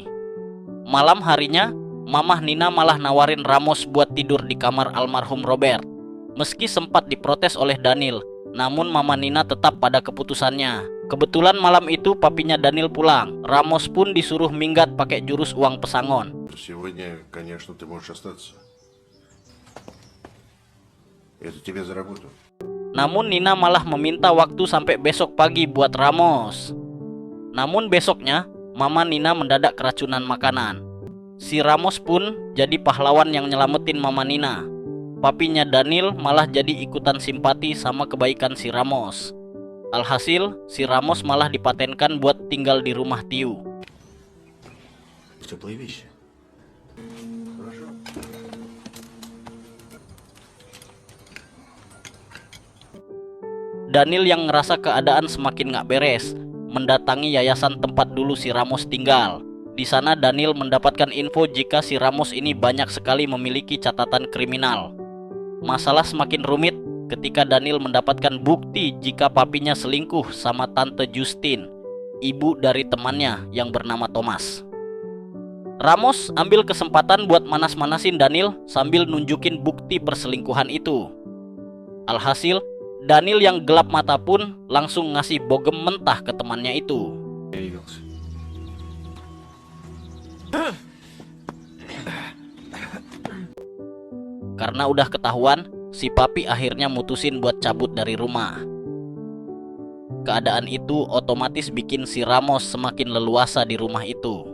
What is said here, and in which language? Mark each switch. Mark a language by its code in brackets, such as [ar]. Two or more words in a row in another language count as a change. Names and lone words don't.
[id] Malam harinya, Mama Nina malah nawarin Ramos buat tidur di kamar almarhum Robert. Meski sempat diprotes oleh Daniel, namun Mama Nina tetap pada keputusannya. Kebetulan malam itu papinya Daniel pulang. Ramos pun disuruh minggat pakai jurus uang pesangon. [ru] Сегодня, конечно, ты можешь остаться. Это тебе за работу. [id] Namun Nina malah meminta waktu sampai besok pagi buat Ramos. Namun besoknya, Mama Nina mendadak keracunan makanan. Si Ramos pun jadi pahlawan yang nyelamatin Mama Nina. Papinya Daniel malah jadi ikutan simpati sama kebaikan si Ramos. Alhasil, si Ramos malah dipatenkan buat tinggal di rumah Tiu. [ru] Теплые вещи. Хорошо. [id] Daniel yang ngerasa keadaan semakin gak beres, mendatangi yayasan tempat dulu si Ramos tinggal. Di sana Daniel mendapatkan info jika si Ramos ini banyak sekali memiliki catatan kriminal. Masalah semakin rumit ketika Daniel mendapatkan bukti jika papinya selingkuh sama Tante Justine, ibu dari temannya yang bernama Thomas. Ramos ambil kesempatan buat manas-manasin Daniel sambil nunjukin bukti perselingkuhan itu. Alhasil, Daniel yang gelap mata pun langsung ngasih bogem mentah ke temannya itu. [ru] Я явился. [id] Karena udah ketahuan, si papi akhirnya mutusin buat cabut dari rumah. Keadaan itu otomatis bikin si Ramos semakin leluasa di rumah itu.